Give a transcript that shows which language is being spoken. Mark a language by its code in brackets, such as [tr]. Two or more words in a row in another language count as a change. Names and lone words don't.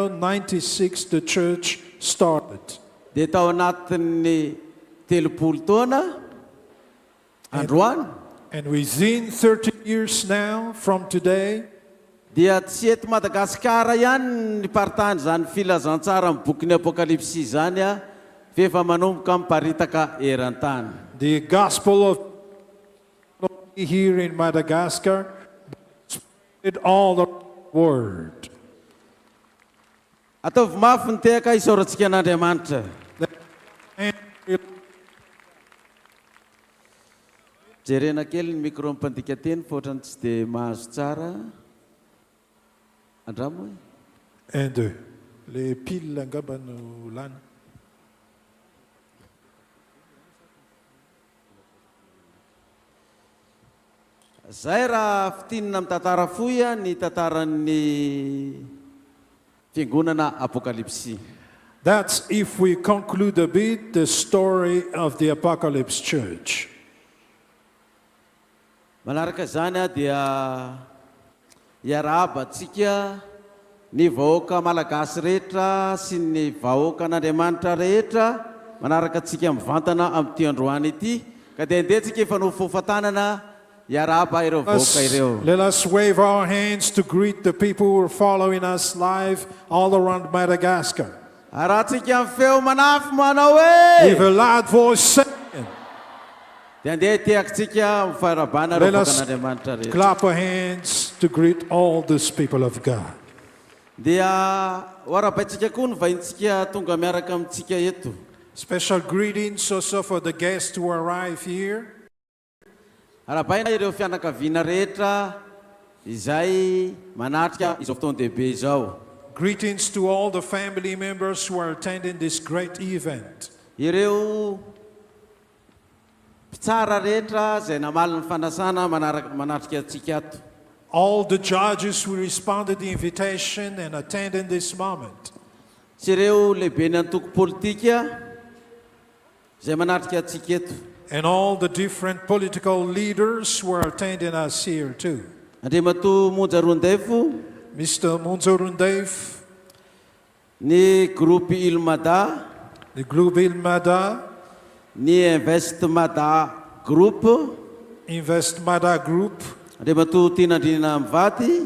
[en] 96, the church started. [mg] Dia tao anatin'ny telopolo taona androany. [en] And within 30 years now, from today, [mg] dia tsy eto Madagasikara ihany ny partany zany filazantsara amin'ny boky ny Apokalypsy zany a fefa manomboka miparitaka eran-tany. [en] The gospel of here in Madagascar spread all the word. [mg] Ataovy mafy ny tehaka isaorantsika an'Andriamanitra. Jerena kely ny micro mipandika teny fotrany tsy dia mahazo tsara. Andramo e? 1, 2. [fr] Les piles [mg] angamba no lana. Zay raha fitinina amin'ny tantara fohy ny tantaran'ny Fiangonana Apokalypsy. [en] That's if we conclude a bit the story of the Apocalypse Church. [mg] Manaraka zany dia iarahabantsika ny vahoaka malagasy rehetra sy ny vahoaka an'Andriamanitra rehetra manaraka antsika mivantana amin'ity androany ity ka dia andehantsika efa no fofantanana iarahaba ireo vahoaka ireo. [en] Let us wave our hands to greet the people who are following us live all around Madagascar. [mg] Arahantsika amin'ny feo manafy manao hoe [en] With a loud voice saying. [mg] Dia andeha teakintsika mifarabana ireo vahoaka an'Andriamanitra rehetra. [en] Clap our hands to greet all these people of God. [mg] Dia hoarabaitsika koa ny vahintsika tonga miaraka amintsika eto. [en] Special greetings also for the guests who arrive here. [mg] Arabaina ireo fianakaviana rehetra izay manatrika izao fotoan-dehibe izao. [en] Greetings to all the family members who are attending this great event. [mg] Ireo mpitsara rehetra izay namaly ny fanasana manatrika antsika ato. [en] All the judges who responded to the invitation and attended this moment. [mg] Sy ireo lehibe ny antoko politika izay manatrika antsika eto. [en] And all the different political leaders who are attending us here too. [mg] Andriamato Monjarondefo, [en] Mr. Monjarondef, [mg] ny groupe Ilmada, [en] the group Ilmada, [mg] ny Investmada Group, [en] Investmada Group, [mg] Andriamato Tinandrina Mvady,